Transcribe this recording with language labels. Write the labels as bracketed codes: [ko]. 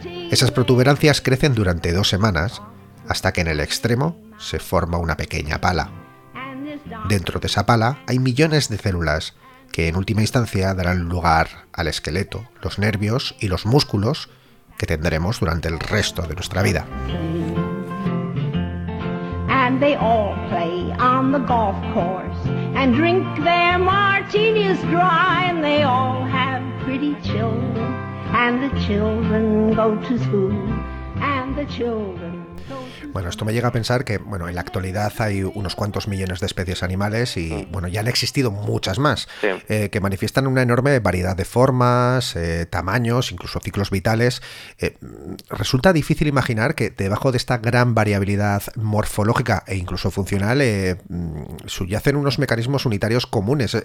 [es] Esas protuberancias crecen durante 2 semanas hasta que en el extremo se forma una pequeña pala. Dentro de esa pala hay millones de células que en última instancia darán lugar al esqueleto, los nervios y los músculos que tendremos durante el resto de nuestra vida. [en] And they all play on the golf course and drink their martinis dry and they all have pretty children and the children go to school and the children. [es] Bueno, esto me llega a pensar que, bueno, en la actualidad hay unos cuantos millones de especies animales y, bueno, ya han existido muchas más, que manifiestan una enorme variedad de formas, tamaños, incluso ciclos vitales. Resulta difícil imaginar que debajo de esta gran variabilidad morfológica e incluso funcional subyacen unos mecanismos unitarios comunes.